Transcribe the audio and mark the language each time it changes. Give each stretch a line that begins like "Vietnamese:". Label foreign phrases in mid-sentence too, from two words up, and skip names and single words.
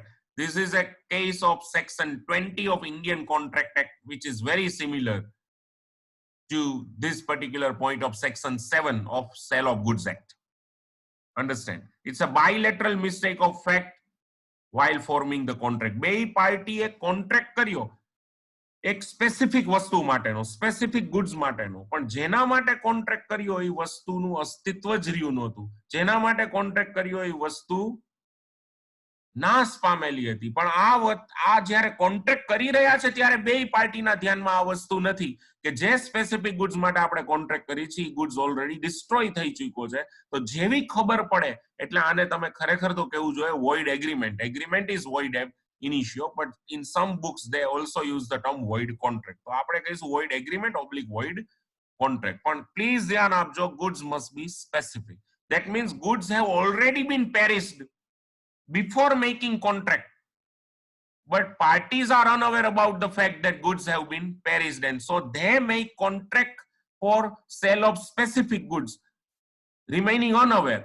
English: This is a case of section 20 of Indian Contract Act, which is very similar to this particular point of section 7 of Sale of Goods Act. Understand? It's a bilateral mistake of fact while forming the contract.
Gujarati: બે પાર્ટીએ કોન્ટ્રાક્ટ કર્યો એક સ્પેસિફિક વસ્તુ માટેનો,
English: specific goods
Gujarati: માટેનો, પણ જેના માટે કોન્ટ્રાક્ટ કર્યો એ વસ્તુનું અસ્તિત્વ જ રહ્યું નહોતું. જેના માટે કોન્ટ્રાક્ટ કર્યો એ વસ્તુ નાશ પામેલી હતી. પણ આ જ્યારે કોન્ટ્રાક્ટ કરી રહ્યા છે ત્યારે બેય પાર્ટીના ધ્યાનમાં આ વસ્તુ નથી કે જે
English: specific goods
Gujarati: માટે આપણે કોન્ટ્રાક્ટ કરી છે એ
English: goods already destroy
Gujarati: થઈ ચૂક્યો છે. તો જેવી ખબર પડે એટલે આને તમે ખરેખર તો કહેવું જોઈએ
English: void agreement. Agreement is void ab initio, but in some books they also use the term void contract.
Gujarati: તો આપણે કહીશું
English: void agreement / void contract.
Gujarati: પણ પ્લીઝ ધ્યાન આપજો,
English: goods must be specific. That means goods have already been perished before making contract, but parties are unaware about the fact that goods have been perished, and so they make contract for sale of specific goods, remaining unaware.